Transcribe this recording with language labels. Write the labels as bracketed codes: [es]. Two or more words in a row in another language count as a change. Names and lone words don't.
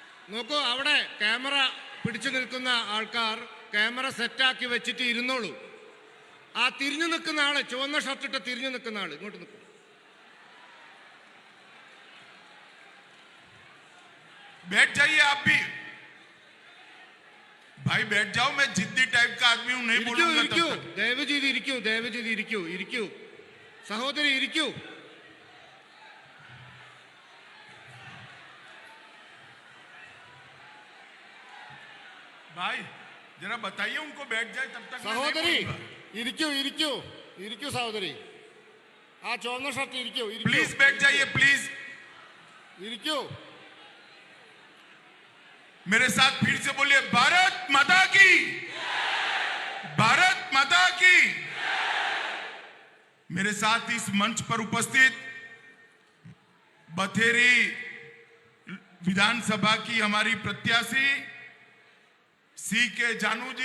[ml] നോക്കൂ, അവിടെ ക്യാമറ പിടിച്ചു നിൽക്കുന്ന ആൾക്കാർ ക്യാമറ സെറ്റാക്കി വെച്ചിട്ട് ഇരുന്നോളൂ. ആ തിരിഞ്ഞു നിൽക്കുന്ന ആള്, ചുവന്ന ഷർട്ടിട്ട് തിരിഞ്ഞു നിൽക്കുന്ന ആള് ഇങ്ങോട്ട് നിൽക്കും. [hi] बैठ जाइए आप भी भाई, बैठ जाओ. मैं जिद्दी टाइप का आदमी हूं, नहीं बोलूंगा तब तक. [ml] ദയവ് ചെയ്ത് ഇരിക്കൂ, ദയവ് ചെയ്ത് ഇരിക്കൂ, ഇരിക്കൂ സഹോദരി, ഇരിക്കൂ. [hi] भाई जरा बताइए उनको बैठ जाए तब तक. [ml] സഹോദരി ഇരിക്കൂ, ഇരിക്കൂ, ഇരിക്കൂ സഹോദരി. ആ ചുവന്ന ഷർട്ട് ഇരിക്കൂ. [hi] प्लीज बैठ जाइए, प्लीज. [ml] ഇരിക്കൂ. [hi] मेरे साथ फिर से बोलिए, भारत माता की, भारत माता की. मेरे साथ इस मंच पर उपस्थित बथेरी विधानसभा की हमारी प्रत्याशी सी के जानू जी.